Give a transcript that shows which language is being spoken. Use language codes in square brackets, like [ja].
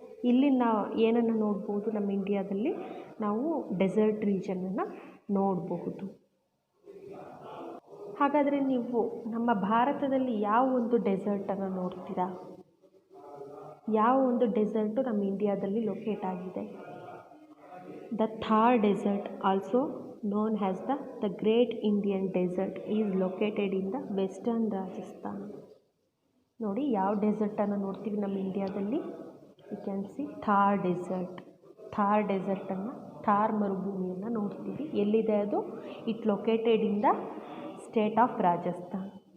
[kn] ಇಲ್ಲಿ ನಾವು ಏನನ್ನು ನೋಡ್ಬೋದು, ನಮ್ಮ ಇಂಡಿಯಾದಲ್ಲಿ ನಾವು ಡೆಸರ್ಟ್ ರೀಜನನ್ನು ನೋಡಬಹುದು. ಹಾಗಾದರೆ ನೀವು ನಮ್ಮ ಭಾರತದಲ್ಲಿ ಯಾವ ಒಂದು ಡೆಸರ್ಟನ್ನು ನೋಡ್ತೀರಾ? ಯಾವ ಒಂದು ಡೆಸರ್ಟು ನಮ್ಮ ಇಂಡಿಯಾದಲ್ಲಿ ಲೊಕೇಟ್ ಆಗಿದೆ? [en] The Thar desert, also known as the Great Indian Desert, is located in the western Rajasthan. [kn] ನೋಡಿ ಯಾವ ಡೆಸರ್ಟನ್ನು ನೋಡ್ತೀವಿ ನಮ್ಮ ಇಂಡಿಯಾದಲ್ಲಿ? [en] you can see [kn] Thar ಡೆಸರ್ಟನ್ನು, Thar ಮರುಭೂಮಿಯನ್ನು ನೋಡ್ತೀವಿ. ಎಲ್ಲಿದೆ ಅದು? [en] It located in the state of Rajasthan.